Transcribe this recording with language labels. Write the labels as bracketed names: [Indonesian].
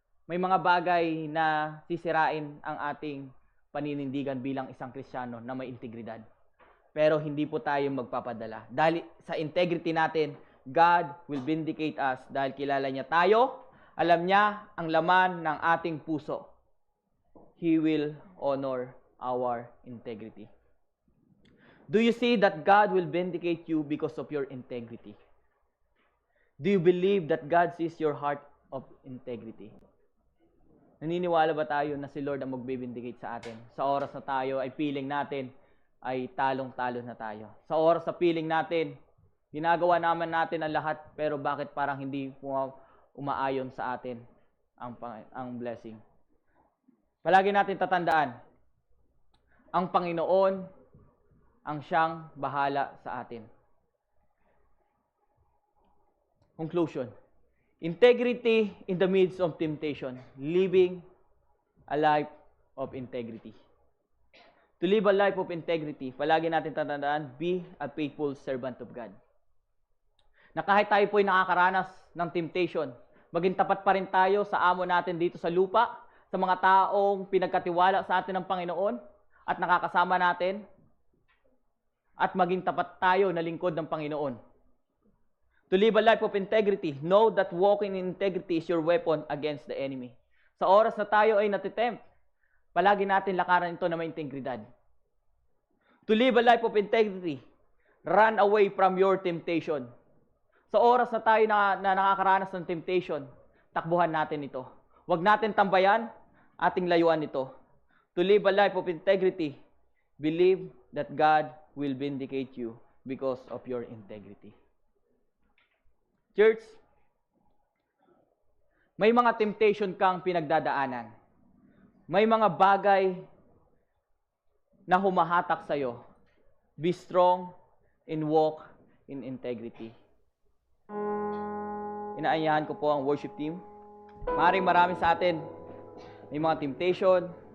[Filipino] May mga bagay na sisirain ang ating paninindigan bilang isang Kristiyano na may integridad. Pero hindi po tayo magpapadala. Dahil sa integrity natin, [English] God will vindicate us [Filipino] dahil kilala niya tayo. Alam niya ang laman ng ating puso. [English] He will honor our integrity. Do you see that God will vindicate you because of your integrity? Do you believe that God sees your heart of integrity? [Filipino] Naniniwala ba tayo na si Lord ang magbibindicate sa atin? Sa oras na tayo ay feeling natin ay talong-talo na tayo. Sa oras na feeling natin, ginagawa naman natin ang lahat, pero bakit parang hindi umaayon sa atin ang blessing? Palagi natin tatandaan, ang Panginoon ang siyang bahala sa atin. [English] Conclusion. Integrity in the midst of temptation. Living a life of integrity. To live a life of integrity, [Filipino] palagi natin tatandaan, [English] be a faithful servant of God. [Filipino] Na kahit tayo po'y nakakaranas ng temptation, maging tapat pa rin tayo sa amo natin dito sa lupa, sa mga taong pinagkatiwala sa atin ng Panginoon, at nakakasama natin, at maging tapat tayo na lingkod ng Panginoon. [English] To live a life of integrity, know that walking in integrity is your weapon against the enemy. [Filipino] Sa oras na tayo ay natitempt, palagi natin lakaran ito na may integridad. [English] To live a life of integrity, run away from your temptation. [Filipino] Sa oras na tayo na nakakaranas ng temptation, takbuhan natin ito. Huwag natin tambayan, ating layuan ito. [English] To live a life of integrity, believe that God will vindicate you because of your integrity. [Filipino] Church, may mga temptation kang pinagdadaanan. May mga bagay na humahatak sa'yo. [English] Be strong and walk in integrity. [Filipino] Inaanyahan ko po ang worship team. Maring marami sa atin, may mga temptation,